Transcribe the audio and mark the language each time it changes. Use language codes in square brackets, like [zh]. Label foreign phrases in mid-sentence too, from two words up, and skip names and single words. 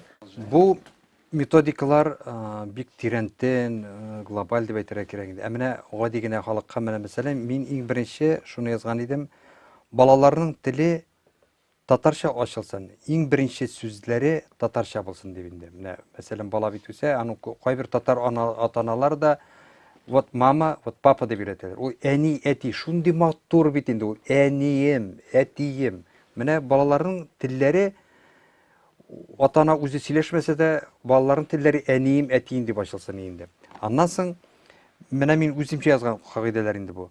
[tt] Бу методикалар бик тирәнтен, глобаль дип әйтергә кирәк инде. Менә гади генә халыкка менә мәсәлән, мин иң беренче шуны язган идем. Балаларның теле татарча ачылсын. Иң беренче сүзләре татарча булсын дип инде. Менә мәсәлән бала бит үсә, аның кайбер татар ата-аналар да [ru] вот мама, вот папа [tt] дип өйрәтәләр. Ул әни, әти шундый матур бит инде ул. Әнием, әтием. Менә балаларның телләре ата-ана үзе сөйләшмәсә дә, балаларның телләре әнием, әтием дип ачылсын инде. Аннан соң менә мин үземчә язган кагыйдәләр инде бу.